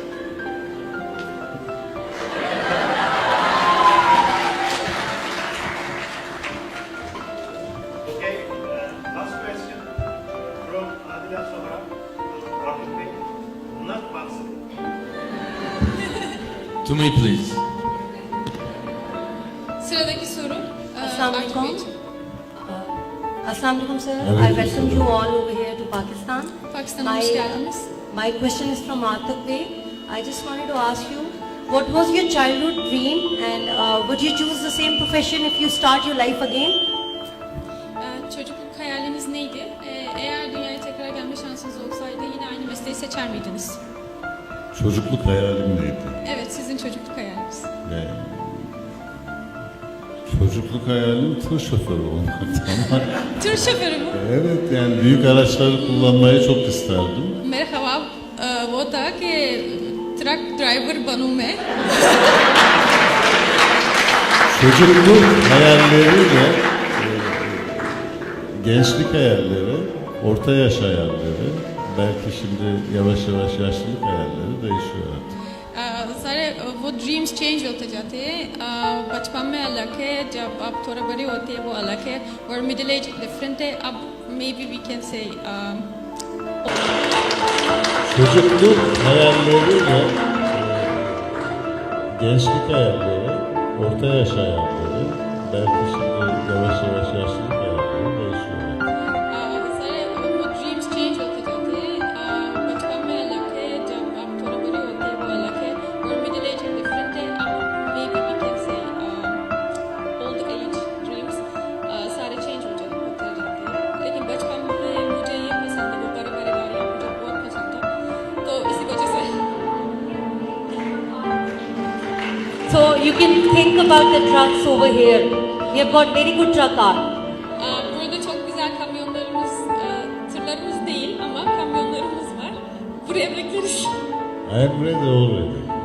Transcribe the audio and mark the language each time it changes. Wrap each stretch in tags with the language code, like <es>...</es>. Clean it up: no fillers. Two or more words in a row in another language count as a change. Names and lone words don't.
<en>Okay, last question from Adila Sohra, Artuk Bey. Not Bamsi. To me, please.</en> <tr>Sıradaki soru.</tr> <ar>Assalamu</ar> <tr>Artuk</tr> <ar>alaikum.</ar> <tr>Beyciğim.</tr> <ar>Assalamu alaikum, sir. Alaikum</ar> <en>I welcome you all over here to Pakistan.</en> <tr>Pakistan'a hoş geldiniz.</tr> <en>My question is from Artuk Bey. I just wanted to ask you, what was your childhood dream, and would you choose the same profession if you start your life again?</en> <tr>Çocukluk hayaliniz neydi? Eğer dünyaya tekrar gelme şansınız olsaydı yine aynı mesleği seçer miydiniz? Çocukluk hayalim neydi? Evet, sizin çocukluk hayaliniz. Çocukluk hayalim tır şoförü olmaktı ama Tır şoförü mü? evet, yani büyük araçları kullanmayı çok isterdim. Merhaba,</tr> <hi>वो था कि</hi> <en>truck driver</en> <hi>बनूं मैं.</hi> <tr>Çocukluk hayalleriyle gençlik hayalleri, orta yaş hayalleri, belki şimdi yavaş yavaş yaşlılık hayalleri değişiyor artık.</tr> <hi>सारे वो</hi> <en>dreams change</en> <hi>होते जाते हैं. बचपन में अलग है, जब आप थोड़ा बड़े होते हैं वो अलग है, और</hi> <en>middle age different</en> <hi>है.</hi> <en>अब maybe we can say</en> <tr>Çocukluk hayalleriyle gençlik hayalleri, orta yaş hayalleri, belki şimdi yavaş yavaş yaşlılık hayalleri değişiyor artık.</tr> <hi>सारे वो</hi> <en>dreams change</en> <hi>होते जाते हैं. बचपन में अलग है, जब आप थोड़ा बड़े होते हैं वो अलग है, और</hi> <en>middle age different</en> <hi>है. अब</hi> <en>maybe we can say old age dreams</en> <hi>सारे चेंज होते जाते हैं. लेकिन बचपन में मुझे ये पसंद है, वो बड़े बड़े गाड़ियाँ मुझे बहुत पसंद था, तो इसी वजह से.</hi> <en>So you can think about the trucks over here. We have got very good truck art.</en> <tr>Burada çok güzel kamyonlarımız, tırlarımız değil ama kamyonlarımız var. Buraya bekleriz.</tr> <en>I'm ready already.</en>